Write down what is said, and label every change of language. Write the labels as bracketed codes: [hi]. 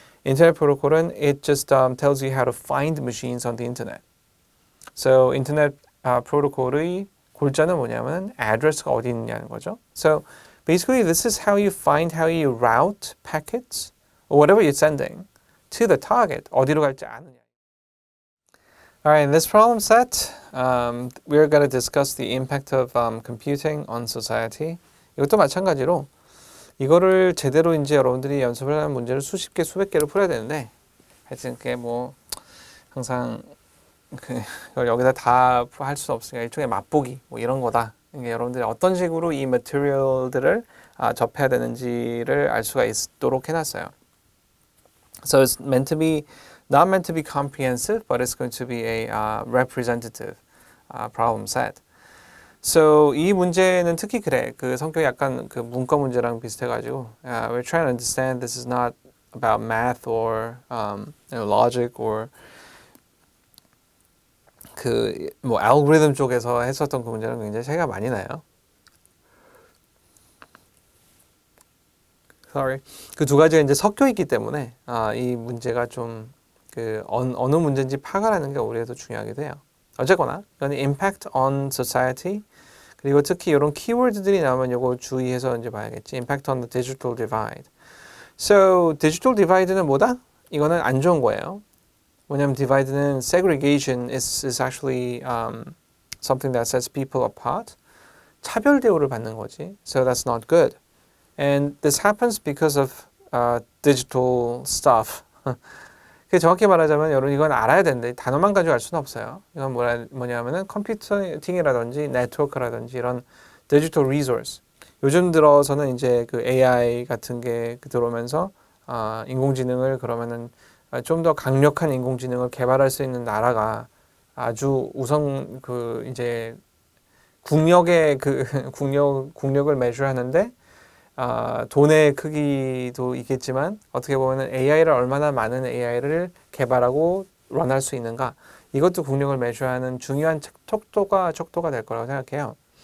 [en] Internet Protocol, it just tells you how to find machines on the internet. [ko] So Internet Protocol의 골자는 뭐냐면 address가 어디 있느냐는 거죠. [en] So basically, this is how you route packets or whatever you're sending to the target. [ko] 어디로 갈지 아느냐. [en] All right, in this problem set, we're going to discuss the impact of computing on society. [ko] 이것도 마찬가지로 이거를 제대로 이제 여러분들이 연습을 하는 문제를 수십 개, 수백 개를 풀어야 되는데 하여튼 그게 뭐 항상 그걸 여기다 다 할 수 없으니까 일종의 맛보기 뭐 이런 거다. 그러니까 여러분들이 어떤 식으로 이 material들을 접해야 되는지를 알 수가 있도록 해놨어요. [en] So it's not meant to be comprehensive, but it's going to be a representative problem set. [ko] So 이 문제는 특히 그래. 그 성격이 약간 그 문과 문제랑 비슷해가지고 [en] we're trying to understand this is not about math or logic or [ko] 그 뭐 알고리즘 쪽에서 했었던 그 문제는 굉장히 차이가 많이 나요. [en] Sorry. [ko] 그 두 가지가 이제 섞여 있기 때문에 이 문제가 좀 그 어느 문제인지 파악을 하는 게 우리에도 중요하게 돼요. 어쨌거나 이건 impact on society 그리고 특히 이런 키워드들이 나오면 이거 주의해서 이제 봐야겠지. [en] impact on the digital divide. [ko] So digital divide는 뭐다? 이거는 안 좋은 거예요. 왜냐면 divide는 [en] segregation is actually something that sets people apart. [ko] 차별 대우를 받는 거지. [en] So that's not good. And this happens because of digital stuff. [ko] 그 정확히 말하자면 여러분 이건 알아야 되는데 단어만 가지고 알 수는 없어요. 이건 뭐냐면은 컴퓨팅이라든지 네트워크라든지 이런 디지털 리소스. 요즘 들어서는 이제 그 AI 같은 게 들어오면서 인공지능을 그러면은 좀 더 강력한 인공지능을 개발할 수 있는 나라가 아주 우선 그 이제 국력의 그 국력을 measure하는데 돈의 크기도 있겠지만 어떻게 보면 AI를 얼마나 많은 AI를 개발하고 런할 수 있는가 이것도 국력을 measure하는 중요한 척도가 될 거라고 생각해요.